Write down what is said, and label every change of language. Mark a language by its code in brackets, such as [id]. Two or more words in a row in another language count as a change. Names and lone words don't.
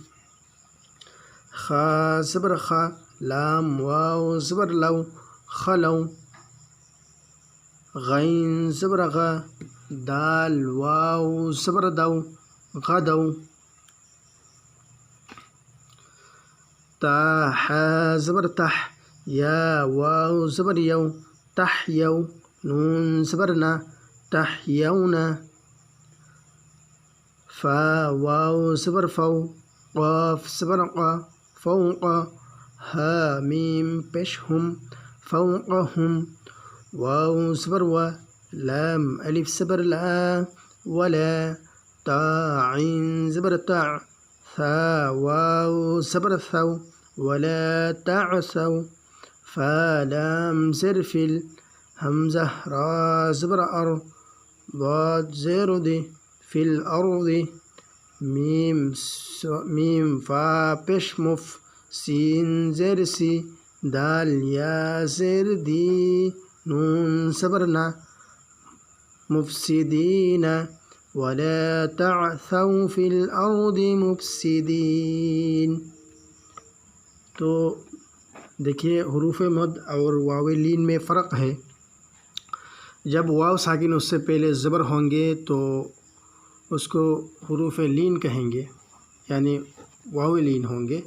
[hi] खा ज़बर खा, लाम वाव ज़बर लौ, खलौ, गैन ज़बर गा, दाल वाव ज़बर दाउ, गदौ, ता हा ज़बर तह, या वाव ज़बर यौ, तहयौ, नून ज़बर ना, [ar] तहयौना, [hi] फा वाव ज़बर फ़ौ, क़ाफ ज़बर क़ा, फ़ौक़ा, हा मीम पेश हुम, फ़ौक़हुम, वाव ज़बर वा, लाम अलिफ ज़बर ला, वला, ता आइन ज़बर ता, सा वाव ज़बर साउ, वला ताअसौ, फा लाम ज़र फिल, हमज़ा रा ज़बर अर, ضاد ज़ेर दे, [ar] في الأرض, [hi] मीम फ़ा पेश मुफ, सीन ज़ेर सी, दाल या ज़ेर दी, नून ज़बर ना, [ar] مفسدينا ولا تعثوا في الأرض مفسدين. [hi] तो देखिए हुरूफ मद और वावे लीन में फ़र्क है। जब वाव साकिन उससे पहले ज़बर होंगे तो उसको हुरूफ लीन कहेंगे, यानी वावे लीन होंगे।